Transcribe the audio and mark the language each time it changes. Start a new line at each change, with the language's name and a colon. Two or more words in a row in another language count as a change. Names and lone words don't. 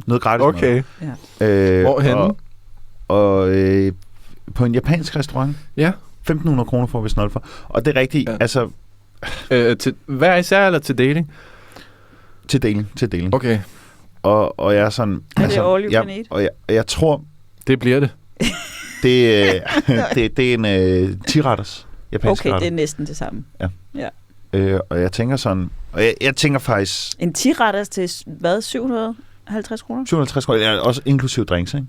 Danish: Okay. Ja. Hvorhenne? Og på en japansk restaurant. Ja. 1.500 kroner får vi snart for. Og det er rigtigt, altså... til hver især eller til deling? Til deling. Okay. Og jeg er sådan... Er det
English: all you can eat?
Danish: Og jeg tror... Det bliver det. Det er en 10-retters japansk okay, det er næsten det samme. Ja. Og jeg tænker sådan... Og jeg tænker faktisk... En 10-retters til hvad? 750 kroner? 750 kroner, ja, også inklusiv drinks, ikke?